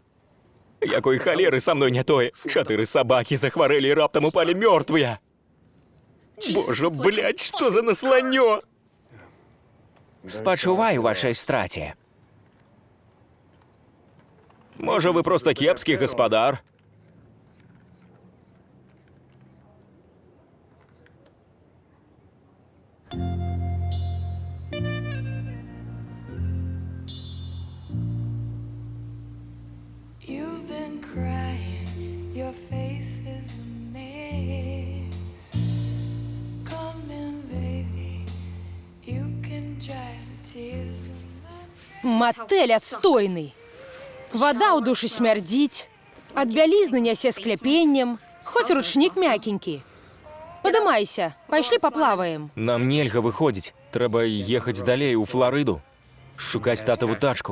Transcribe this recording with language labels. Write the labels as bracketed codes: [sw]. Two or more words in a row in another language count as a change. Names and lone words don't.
[be] Якой халеры са мной не тое? 4 сабакі захварэлі і раптам упалі мёртвыя. Божа, блядь, што за насланнё? Спачуваю вашай страце. Можа, вы проста кепскі гаспадар? [en] You've been crying, your face is a mess. Come in, baby, you can dry the tears of my... [ru] Мотель отстойный. [be] Вода у душы смярдзіць, ад бялізны нясе скляпеннем, хоць ручнік мякенькі. Падымайся, пайшлі паплаваем. Нам нельга выходзіць. Трэба ехаць далей у Фларыду, шукаць татаву тачку.